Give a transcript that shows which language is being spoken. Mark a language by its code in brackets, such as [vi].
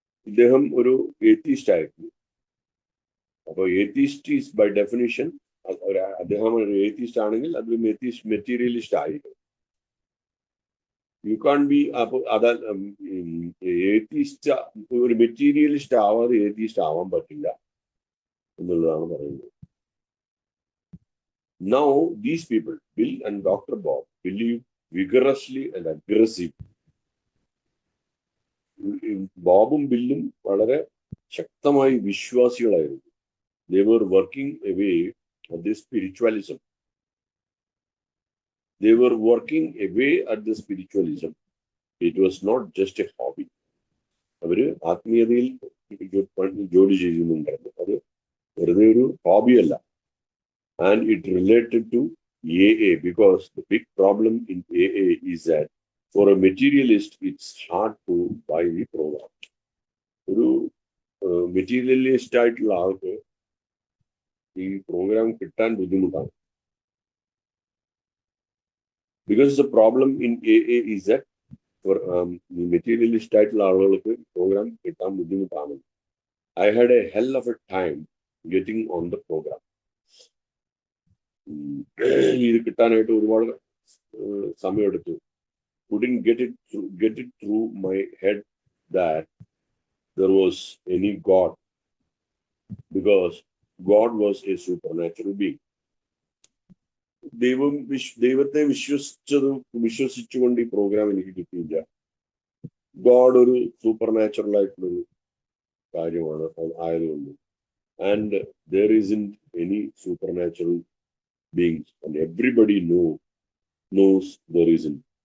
[ml] ഇദ്ദേഹം ഒരു ഏത്തീസ്റ്റ് ആയിരുന്നു. അപ്പോൾ ഏത്തീസ്റ്റ് [en] is by definition, [ml] അദ്ദേഹം ഒരു ഏത്തീസ്റ്റ് ആണെങ്കിൽ അത് മെറ്റീരിയലിസ്റ്റ് ആയിരിക്കും. [en] you can be, [ml] അപ്പോൾ അതാ ഏത്തീസ്റ്റ്, ഒരു മെറ്റീരിയലിസ്റ്റ് ആവാതെ ഏത്തീസ്റ്റ് ആവാൻ പറ്റില്ല എന്നുള്ളതാണ് പറയുന്നത്. [en] Now these people, Bill and Dr. Bob, believe vigorously and aggressively. [ml] ബോബും ബില്ലും വളരെ ശക്തമായി വിശ്വാസികളായിരുന്നു. [en] They were working away at this spiritualism. they were working away at the spiritualism. It was not just a hobby. [ml] അവര് ആത്മീയതയിൽ ജോലി ചെയ്യുന്നുണ്ടായിരുന്നു. അത് വെറുതെ ഒരു ഹോബിയല്ല. [en] And it related to AA because the big problem in AA is that for a materialist, it's hard to buy the program. [ml] ഒരു materialist ആയിട്ടുള്ള ആൾക്ക് ഈ പ്രോഗ്രാം കിട്ടാൻ ബുദ്ധിമുട്ടാണ്. [en] Because the problem in AA is that for materialist [ml] ആയിട്ടുള്ള ആളുകൾക്ക് programme കിട്ടാൻ ബുദ്ധിമുട്ടാണ്. [en] I had a hell of a time getting on the program. [ml] ഇത് കിട്ടാനായിട്ട് ഒരുപാട് സമയമെടുത്തു. [en] Couldn't get it through my head that there was any God, because God was a supernatural being. [ml] ദൈവത്തെ വിശ്വസിച്ചുകൊണ്ട് ഈ പ്രോഗ്രാം എനിക്ക് കിട്ടിയില്ല. ഗോഡ് ഒരു സൂപ്പർ നാച്ചുറൽ ആയിട്ടുള്ളൊരു കാര്യമാണ് ആയതുകൊണ്ട്. [en] And there isn't any supernatural beings, and everybody knows there isn't.